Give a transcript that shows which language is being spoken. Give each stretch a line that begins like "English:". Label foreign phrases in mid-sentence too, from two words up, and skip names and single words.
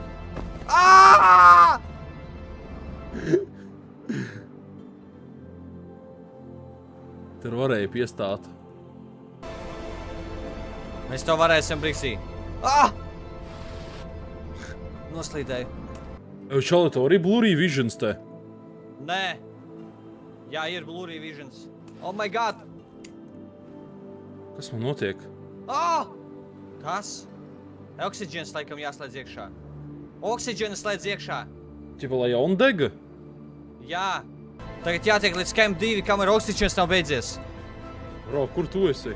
Latvian: Tur varēja piestāt. Mēs to varēsim, Brigzī. Noslīdēju. Čali, tev arī Blurry Visions te? Nē. Jā, ir Blurry Visions.
English: Oh my god!
Latvian: Kas man notiek? Kas? Oksiģens laikam jāslēdz iekšā. Oksiģenu slēdz iekšā. Ķipa, lai on dega? Jā. Tagad jātiek līdz Camp 2, kamēr oksiģens nav beidzies. Bro, kur tu esi?